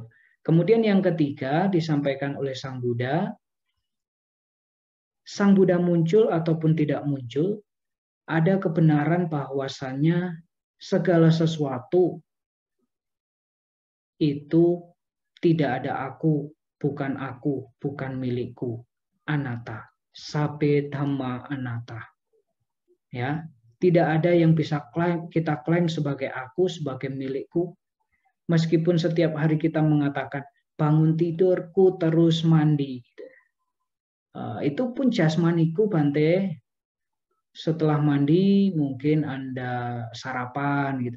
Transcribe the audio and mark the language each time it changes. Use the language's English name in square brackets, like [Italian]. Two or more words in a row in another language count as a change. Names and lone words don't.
[Indonesian] Kemudian yang ketiga disampaikan oleh Sang Buddha muncul ataupun tidak muncul, ada kebenaran bahwasannya segala sesuatu itu tidak ada aku, bukan milikku. [Pali] Anatta. Sabe dhamma anatta. [Indonesian] Ya, tidak ada yang bisa kita klaim sebagai aku, sebagai milikku. Meskipun setiap hari kita mengatakan bangun tidurku terus mandi. Itu pun jasmaniku, Bante. Setelah mandi mungkin Anda sarapan gitu.